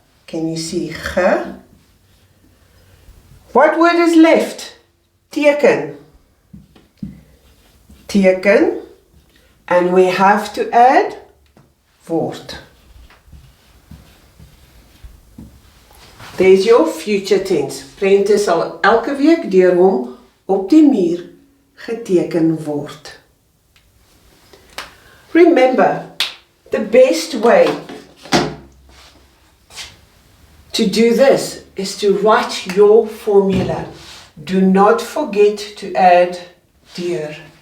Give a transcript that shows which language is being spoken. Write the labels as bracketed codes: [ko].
[en] Can you see ge? What word is left? Teken. Teken. And we have to add word. There's your future tense. [af] Prente sal elke week deur hom op die muur geteken word. [en] Remember, the best way to do this is to write your formula. Do not forget to add deur.